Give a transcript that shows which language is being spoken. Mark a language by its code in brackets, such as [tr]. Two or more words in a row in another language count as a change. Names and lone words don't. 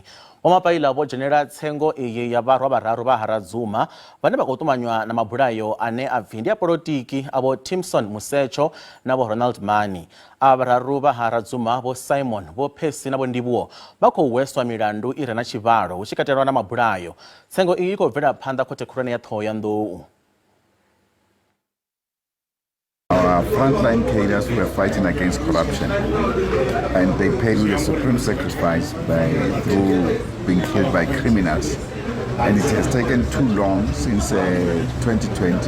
[ve] Vho Mapaila vho dzhenela tsengo iyi ya vharwa vhararu vha Radzuma vhane vha khou ṱumanywa na mabulayo ane a pfi ndi a polotiki a Vho Timson Musetsho na Vho Ronald Mani. A vhararu vha Radzuma Vho Simon, Vho Percy na Vho Ndivhuwo vha khou hweswa milandu i re na tshivhalo hu tshi katelwa na mabulayo. Tsengo iyi i khou bvela phanḓa khothe khulwane ya Thohoyandou. [en] Our frontline cadres were fighting against corruption, and they paid with a supreme sacrifice through being killed by criminals. And it has taken too long since 2020.